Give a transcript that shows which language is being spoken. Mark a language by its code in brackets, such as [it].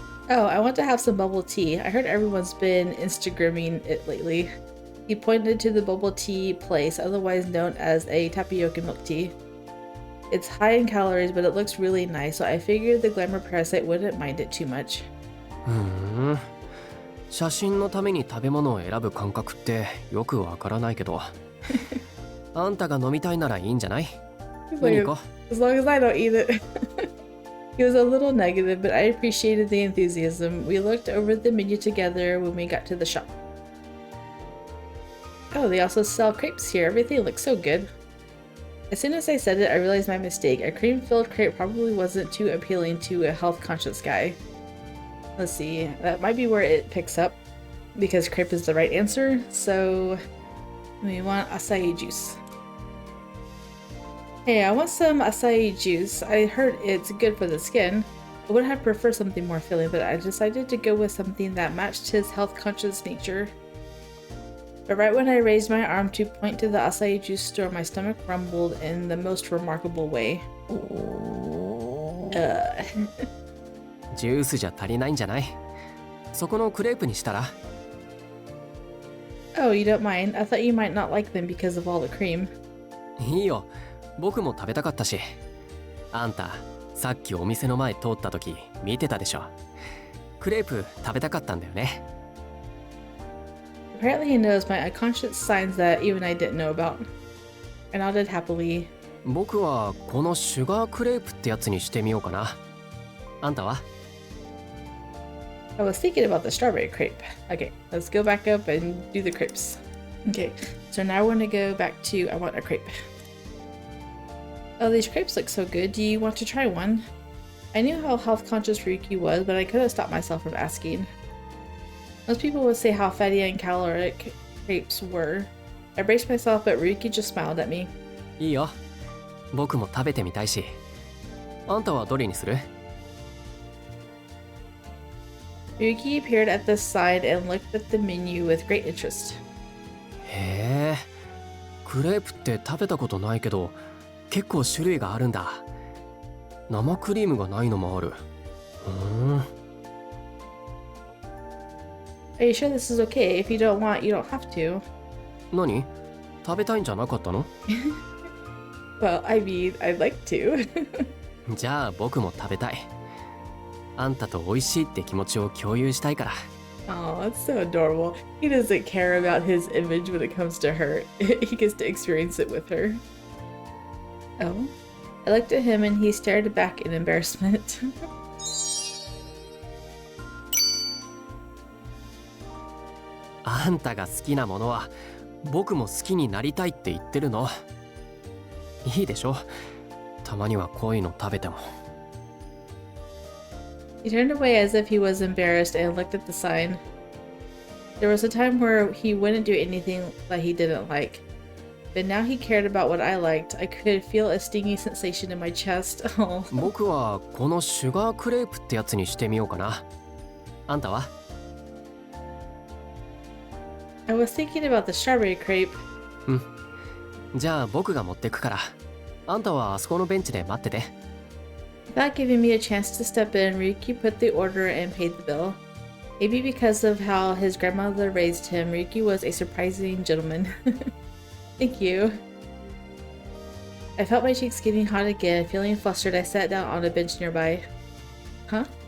[en] Oh, I want to have some bubble tea. I heard everyone's been Instagramming it lately. He pointed to the bubble tea place, otherwise known as a tapioca milk tea. It's high in calories, but it looks really nice, so I figured the glamour parasite wouldn't mind it too much. [ja] 写真のために食べ物を選ぶ感覚ってよくわからないけどあんたが飲みたいならいいんじゃない？何か？ [en] As long as I don't eat it. He was a little negative, but I appreciated the enthusiasm. We looked over the menu together when we got to the shop. Oh, they also sell crepes here. Everything looks so good. As soon as I said it, I realized my mistake. A cream-filled crepe probably wasn't too appealing to a health-conscious guy. Let's see, that might be where it picks up, because crepe is the right answer, so we want acai juice. Hey, I want some acai juice. I heard it's good for the skin. I would have preferred something more filling, but I decided to go with something that matched his health-conscious nature. But right when I raised my arm to point to the acai juice store, my stomach rumbled in the most remarkable way. [ja] ジュースじゃ足りないんじゃない？そこのクレープにしたら？ [en] Oh, you don't mind? I thought you might not like them because of all the cream. [ja] いいよ、僕も食べたかったし。あんた、さっきお店の前通った時見てたでしょ。クレープ食べたかったんだよね。 [en] Apparently he knows my unconscious signs that even I didn't know about. I nodded happily. [ja] 僕はこのシュガークレープってやつにしてみようかな。あんたは？ [en] I was thinking about the strawberry crepe. Okay, let's go back up and do the crepes. Okay, so now we're gonna go back to I want a crepe. Oh, these crepes look so good. Do you want to try one? I knew how health-conscious Ryuki was, but I couldn't stop myself from asking. Most people would say how fatty and caloric crepes were. I braced myself, but Ryuki just smiled at me. [ja] いいよ。僕も食べてみたいし。あんたはどれにする？ [en] Ryuki appeared at the side and looked at the menu with great interest. [ja] へえ、クレープって食べたことないけど、結構種類があるんだ。生クリームがないのもある。 [en] Are you sure this is okay? If you don't want, you don't have to. [ja] 何？食べたいんじゃなかったの？ [en] Well, I mean, I'd like to. [ja] じゃあ僕も食べたい。あんたと美味しいって気持ちを共有したいから。 [en] Oh, that's so adorable. He doesn't care about his image when it comes to her. He gets to experience it with her. Oh? I looked at him and he stared back in embarrassment. [ja] あんたが好きなものは僕も好きになりたいって言ってるの。いいでしょ？たまにはこういうの食べても。 [en] He turned away as if he was embarrassed and looked at the sign. There was a time where he wouldn't do anything that he didn't like. But now he cared about what I liked. I could feel a stinging sensation in my chest. Oh. [ja] 僕はこのシュガークレープってやつにしてみようかな。あんたは？ [en] I was thinking about the strawberry crepe. [ja] うん。じゃあ僕が持ってくから。あんたはあそこのベンチで待ってて。 [en] Without giving me a chance to step in, Ryuki put the order and paid the bill. Maybe because of how his grandmother raised him, Ryuki was a surprising gentleman. Thank you. I felt my cheeks getting hot again. Feeling flustered, I sat down on a bench nearby. Huh?